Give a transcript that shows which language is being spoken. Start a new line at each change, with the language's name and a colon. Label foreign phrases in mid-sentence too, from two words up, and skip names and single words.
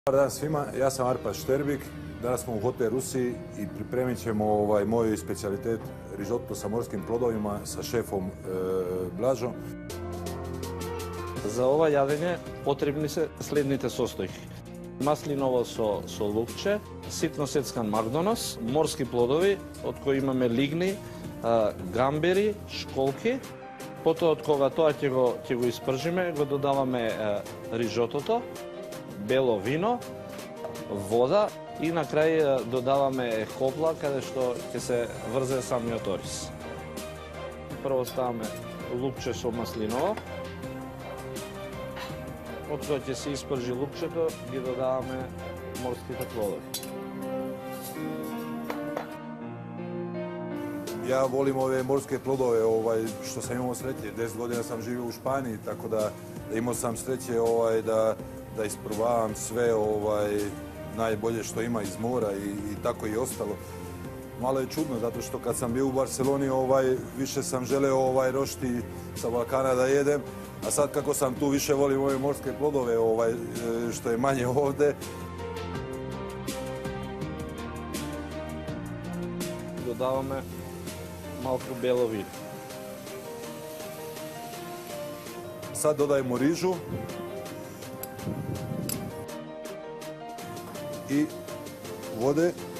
Serbian: Dobar dan svima, ja sam Arpad Šterbik, danas smo u Hotel Rusiji i pripremit ćemo moj specijalitet risotto sa morskim plodovima sa šefom Blažom.
Macedonian: За ова јадење потребни се следните состојки. Маслиново со лукче, ситно сецкан магдонос, морски плодови, од кои имаме лигни, гамбери, школки. Потоа од кога тоа ќе го испржиме, го додаваме рижотото, бело вино, вода и на крај додаваме копла каде што ќе се врзе самиот ориз. Прво ставаме лукче со маслиново. Од кога ќе се испржи лукчето, ги додаваме морските плодови.
Serbian: Ja volim ove morske plodove, što sam imao sreće. 10 godina sam živio u Španiji, tako da imao sam sreće da isprobavam sve najbolje što ima iz mora i tako i ostalo. Malo je čudno, zato što kad sam bio u Barceloni, više sam želeo rošti sa Balkana da jedem, a sad kako sam tu, više volim ove morske plodove, što je manje ovde.
Macedonian: Dodavаме малку бело вино.
Serbian: Sad dodajemo rižu i vode.